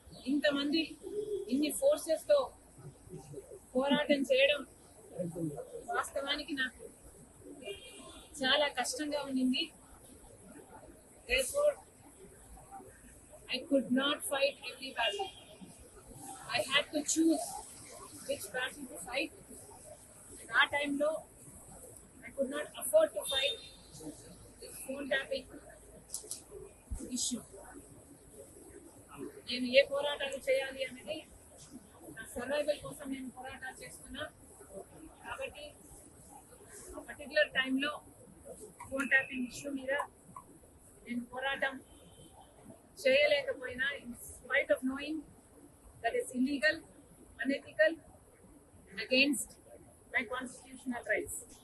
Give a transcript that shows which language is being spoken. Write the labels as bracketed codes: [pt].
[te] ఇంతమంది ఇన్ని ఫోర్సెస్ తో పోరాటం చేయడం వాస్తవానికి నాకు చాలా కష్టంగా ఉండింది. [en] Therefore, I could not fight every battle. I had to choose which battle to fight. And that time, though, I could not afford to fight this phone tapping issue. [te] నేను ఏ పోరాటాలు చేయాలి అనేది నా సర్వైవల్ కోసం నేను పోరాటాలు చేస్తున్నా. కాబట్టి ఆ పర్టికులర్ టైంలో ఫోన్ ట్యాపింగ్ ఇష్యూ మీద నేను పోరాటం చేయలేకపోయినా, [en] In spite of knowing that is illegal, unethical, against my constitutional rights.